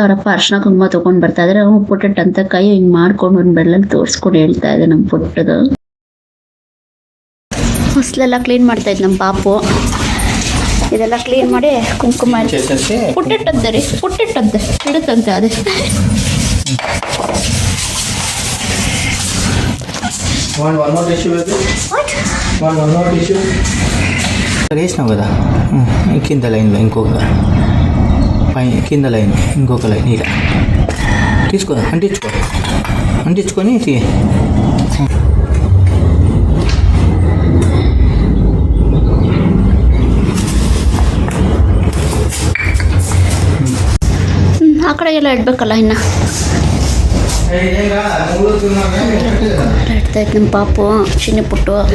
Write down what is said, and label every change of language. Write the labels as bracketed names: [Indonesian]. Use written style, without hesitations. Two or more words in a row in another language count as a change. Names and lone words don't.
[Kannada] ಅವರಪ್ಪ ಅರ್ಶಿನ ಕುಂಕುಮ ತೊಗೊಂಡು ಬರ್ತಾ ಇದ್ದಾರೆ. ಅವ್ನು ಪುಟ್ಟಂತ ಕೈ ಹಿಂಗೆ ಮಾಡ್ಕೊಂಡು ಒಂದು ಬೆಳ್ಳಲ್ಲಿ ತೋರಿಸ್ಕೊಂಡು ಹೇಳ್ತಾ ಇದೆ ನಮ್ಮ ಪುಟ್ಟದು. ಹೊಸಲೆಲ್ಲ ಕ್ಲೀನ್ ಮಾಡ್ತಾ ಇದ್ದು ನಮ್ಮ ಪಾಪು. ಇದೆಲ್ಲ ಕ್ಲೀನ್ ಮಾಡಿ ಕುಂಕುಮ ಪುಟ್ಟಿಟ್ಟದ್ದೆ ರೀ, ಪುಟ್ಟಿಟ್ಟದ್ದೆ ಇಡುತ್ತಂತೆ ಅದೇ. [Telugu] వేసినావు కదా కింద లైన్లో ఇంకొక కింద లైన్ ఇంకొక లైన్ ఇలా తీసుకో, అంటించుకొని [Kannada] ಆ ಕಡೆಗೆಲ್ಲ ಇಡ್ಬೇಕಲ್ಲ. ಇನ್ನು ಇಡ್ತಾಯಿತ್ತು ನಮ್ಮ ಪಾಪು ಚಿನ್ನಿ ಪುಟ್ಟು.